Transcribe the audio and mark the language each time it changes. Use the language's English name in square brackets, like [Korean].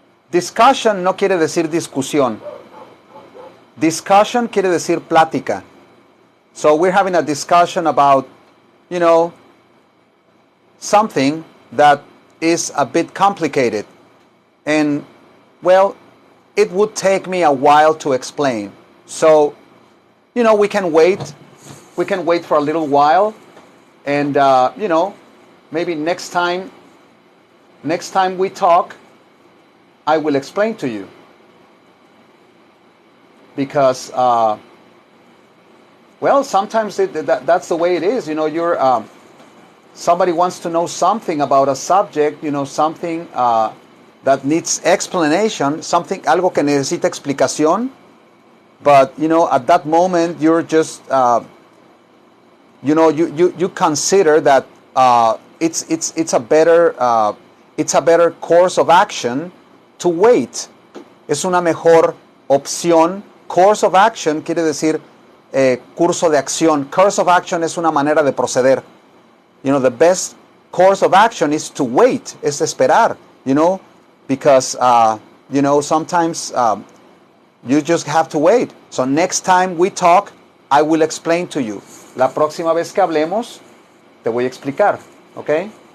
[Spanish] Discussion no quiere decir discusión. Discussion quiere decir plática. [English] So we're having a discussion about, something that is a bit complicated. And, well, it would take me a while to explain. So, we can wait. We can wait for a little while. And, maybe next time we talk, I will explain to you. Because, sometimes that's the way it is. Somebody wants to know something about a subject, something that needs explanation, [Spanish] algo que necesita explicación. [English] But, at that moment, you're just, you consider that it's a better course of action to wait. [Spanish] Es una mejor opción. Course of action quiere decir curso de acción. Course of action es una manera de proceder. [English] The best course of action is to wait, [Spanish] es esperar, [English] because, sometimes you just have to wait. So next time we talk, I will explain to you. [Spanish] La próxima vez que hablemos, te voy a explicar, [English] okay?